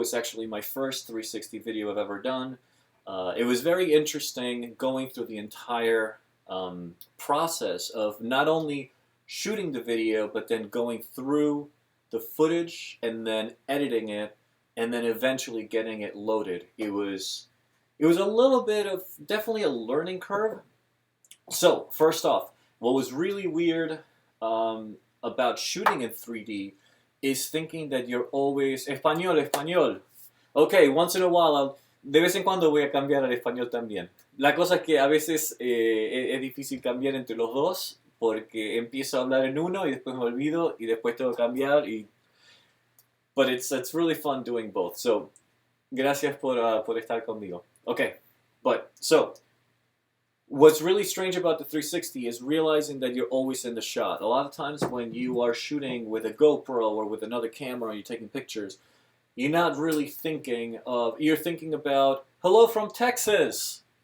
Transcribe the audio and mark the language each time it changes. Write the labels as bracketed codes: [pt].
[en] It's actually my first 360 video I've ever done. It was very interesting going through the entire process of not only shooting the video, but then going through the footage and then editing it, and then eventually getting it loaded. It was a little bit of definitely a learning curve. So first off, what was really weird about shooting in 3D is thinking that you're always español. Okay, once in a while, [es] de vez en cuando voy a cambiar al español también. La cosa es que a veces es difícil cambiar entre los dos porque empiezo a hablar en uno y después me olvido y después tengo que cambiar [en] but it's really fun doing both. So, [es] gracias por estar conmigo. [en] Okay, so what's really strange about the 360 is realizing that you're always in the shot. A lot of times when you are shooting with a GoPro or with another camera and you're taking pictures, you're not really thinking of, you're thinking about, hello from Texas!